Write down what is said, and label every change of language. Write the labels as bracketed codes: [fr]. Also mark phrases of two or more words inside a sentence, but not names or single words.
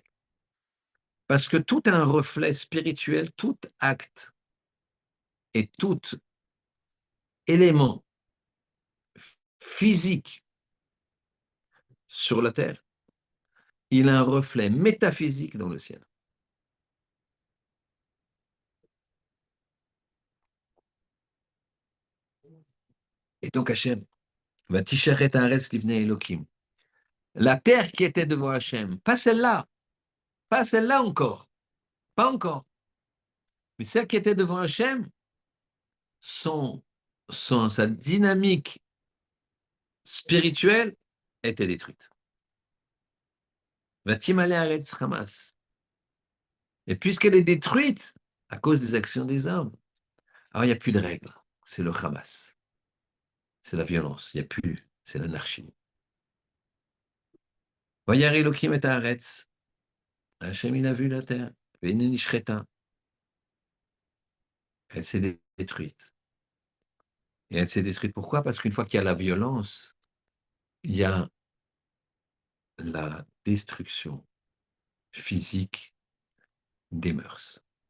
[fr] Parce que tout un reflet spirituel, tout acte et tout élément physique sur la terre, il a un reflet métaphysique dans le ciel. Et donc Hachem, [he] ותשחת הארץ לפני האלהים. [fr] La terre qui était devant Hachem, pas celle-là encore, pas encore, mais celle qui était devant Hachem, sa dynamique spirituelle était détruite. [he] ותמלא הארץ חמס. [fr] Et puisqu'elle est détruite à cause des actions des hommes, alors il n'y a plus de règles. C'est le Hamas. C'est la violence. Il n'y a plus. C'est l'anarchie. [he] וירא אלהים את הארץ. [fr] Hachem, il a vu la terre. Venenishcheta. Elle s'est détruite. Et elle s'est détruite pourquoi? Parce qu'une fois qu'il y a la violence, il y a la destruction physique des mœurs.